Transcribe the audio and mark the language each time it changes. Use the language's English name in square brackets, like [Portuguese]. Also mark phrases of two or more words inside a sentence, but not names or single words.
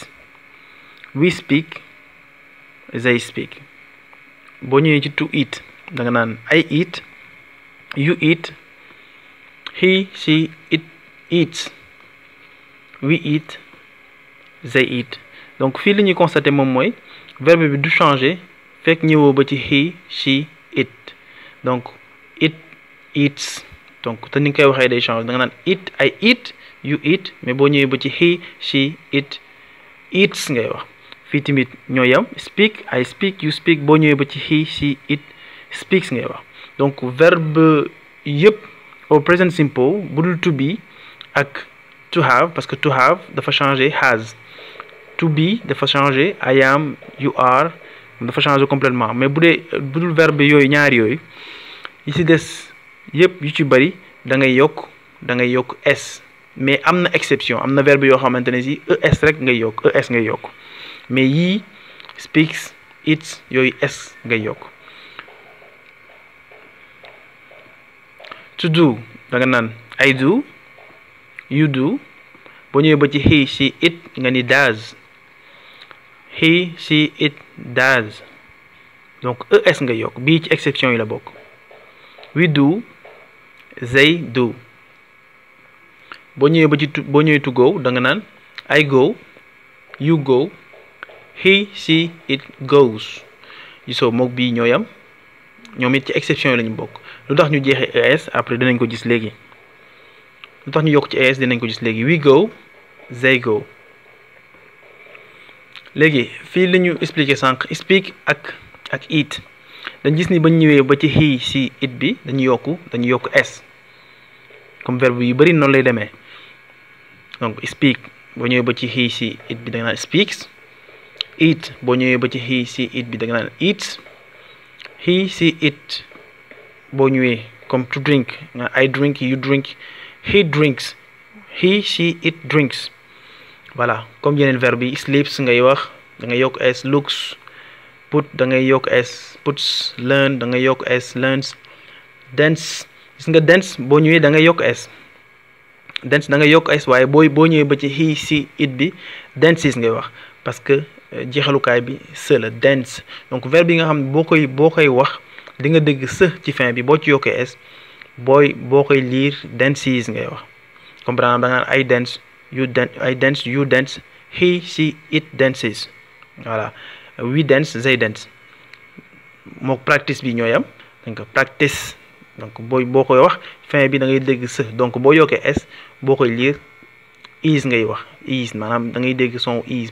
[English] we speak, they speak. [Wolof] boo ñëwee ci [English] to eat [Wolof] da nga naan [English] I eat, you eat, he, she, it eats, we eat, they eat. [Wolof] donc fii li ñuy constater moom mooy verbe bi du changer fekk ñëwoo ba ci [English] he, she, it. [Wolof] donc [English] it eats [Wolof] donc te ni nga koy waxee day changer da nga naan [English] it, I eat, you eat, [Wolof] mais boo ñëwee ba ci [English] he, she, it eats [Wolof] ngay wax. fii tamit ñoo yam [English] speak, I speak, you speak. [Wolof] boo ñëwee ba ci [English] he, she, it speaks [Wolof] ngay wax. donc verbe yëpp [French] au present simple [Wolof] budul [English] to be [Wolof] ak [English] to have [French] parce que [English] to have [Wolof] dafa changer has. [English] to be [Wolof] dafa changer [English] I am, you are [Wolof] dafa [French] changer complètement [Wolof] mais bu dul verbe yooyu ñaar yooyu yi ci des yëpp yu ci bari da ngay yokk s mais am na exception am na verbe yoo xamante ne si es rek ngay yokk es ngay yokk mais yii [English] speaks eats [Wolof] yooyu s ngay yokk. [English] to do [Wolof] da nga naan [English] I do, you do. [Wolof] boo ñëwee ba ci [English] he she it [Wolof] nga ni [English] does, he she it does [Wolof] donc es nga yokk bii ci exception yi la bokk. [English] we do, they do. [Wolof] boo ñëwee [English] to go [Wolof] da nga naan [English] I go, you go, he she it goes. [Wolof] gisoo mook bii ñooy am ñoom it ci exception yi lañu bokk. lu tax ñu jeexee es après dinañ ko gis léegi. lu tax ñu yokk ci es dinañ ko gis léegi. [English] we go, they go. [Wolof] léegi fii la ñu expliqué sànq speak ak eat dañ gis ni bañ ñëwee ba ci [English] he she it [Wolof] bi dañu yokk s [French] comme verbe [Wolof] yu bari noonu lay demee. donc speak boo ñëwee ba ci [English] he she it [Wolof] bi da nga naan speaks. eat boo ñëwee ba ci [English] he she it [Wolof] bi da nga naan eats. [English] he she it [Wolof] boo ñëwee comme to drink nga [English] I drink, you drink, he drinks, he she it drinks. [French] voilà comme [Wolof] yeneen verbe yi sleeps ngay wax da ngay yokk s. [English] looks, put [Wolof] da ngay yokk s. [English] puts, learn [Wolof] da ngay yokk s. [English] learns, dance [Wolof] gis nga dance boo ñëwee da ngay yokk s. dance da ngay yokk s waaye boo ñëwee ba ci [English] he she it [Wolof] bi dances ngay wax [French] parce que [Wolof] jeexalukaay bi se la dance. donc verbe yi nga xam ne boo koy wax di nga dégg se ci fin bi boo ci yokkee s boo koy lire dances ngay wax. [French] comme par exemple [Wolof] da nga naan [English] I dance, you dance, he she it dances. [Wolof] voilà [English] we dance, they dance. [Wolof] mook practice bi ñooy am donc practice donc boo koy wax fin bi da ngay dégg se donc boo yokkee s boo koy lire is ngay wax is maanaam da ngay dégg son is.